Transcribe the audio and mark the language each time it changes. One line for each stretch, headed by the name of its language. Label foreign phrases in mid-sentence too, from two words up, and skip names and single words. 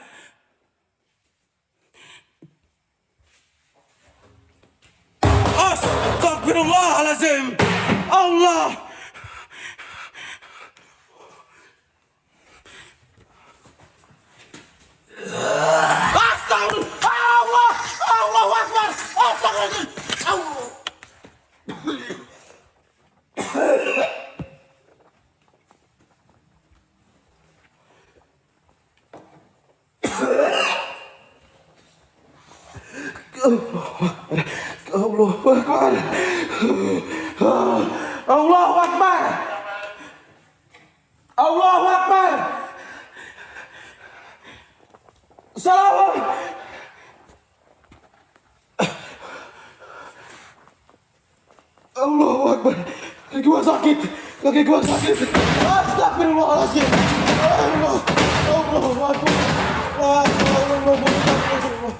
Arabic: Astagfirullahaladzim. Allah. Astagfirullah. Allah. الله أكبر. Astagfirullahaladzim. Allah. الله أكبر. الله أكبر. الله أكبر. Salam. الله أكبر.
Indonesian: Kaki gua sakit. Kaki gua sakit.
Arabic: Astagfirullahaladzim. Allah. الله أكبر. الله أكبر.